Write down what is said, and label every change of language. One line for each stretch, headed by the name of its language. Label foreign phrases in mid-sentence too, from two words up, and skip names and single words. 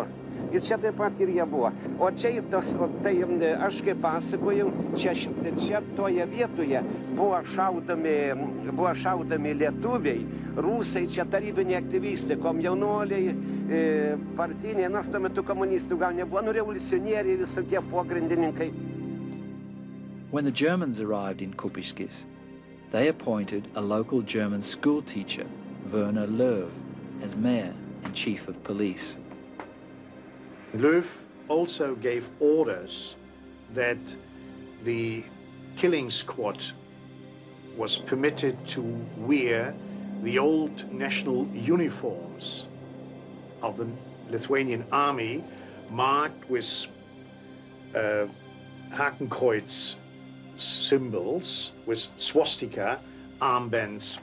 Lithuanian: Ir čia taip pat ir jie buvo. O čia, tai aš kaip pasakojau, čia toje vietoje buvo šaudomi lietuviai, rusai, čia tarybiniai aktyvistai, komjaunuoliai, partiniai, nors tuo metu komunistų gal nebuvo, revoliucionieriai, visokie pogrindininkai.
English: When the Germans arrived in Kupiškis, they appointed a local German school teacher, Werner Löw, as mayor and chief of police. Löw also gave orders that the killing squad was permitted to wear the old national uniforms of the Lithuanian army, marked with Hakenkreuz symbols, with swastika armbands.